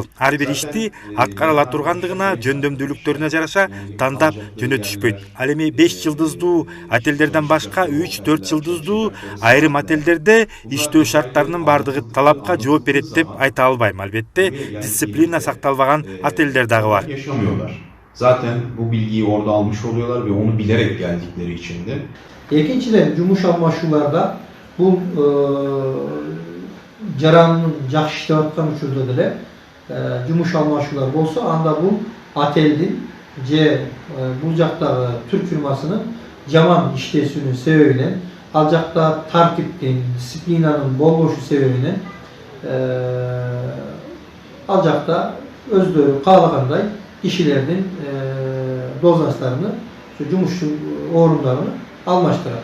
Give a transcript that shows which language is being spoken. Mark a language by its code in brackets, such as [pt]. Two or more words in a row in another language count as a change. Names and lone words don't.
[ky] Ар бир ишти аткарыла тургандыгына, жөндөмдүүлүктөрүнө жараша тандап жөнөтүшпөйт. Ал эми 5 жылдыздуу отелдерден башка 3-4 жылдыздуу айрым отелдерде иштөө шарттарынын баардыгы талапка жооп берет деп айта албайм. Албетте дисциплина сакталбаган отелдер дагы бар. [tr] Yaşamıyorlar. Zaten bu bilgiyi orada almış oluyorlar ve onu bilerek geldikleri için de. [ky] Экинчиден, жумуш алмашууларда бул жарандын жакшы иштеп аткан учурда деле жумуш алмашуулар болсо, анда бул отелдин же бул жактагы түрк фирмасынын жаман иштесүүнүн себебинен, ал жакта тартиптин, дисциплинанын болбошу себебинен ал жакта өздөрү каалагандай кишилердин должностторуну, жумуш орундарын алмаштырат.